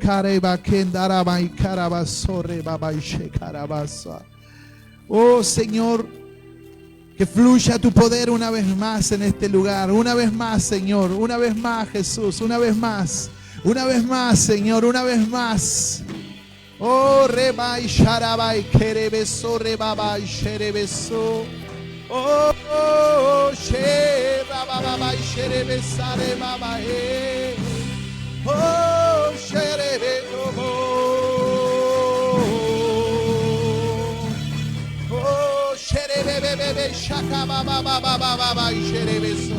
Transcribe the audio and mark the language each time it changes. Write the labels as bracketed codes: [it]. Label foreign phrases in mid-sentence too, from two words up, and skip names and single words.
[es] Oh Señor, que fluya tu poder una vez más en este lugar. Una vez más, Señor, una vez más, Jesús, una vez más. Una vez más, Señor, una vez más. Oh, rebai sharabai kerebeso rebabai sherebeso. Oh, she rababai sherebesare babae. Oh, sherebe oh, sherebebebe shaka baba sherebeso.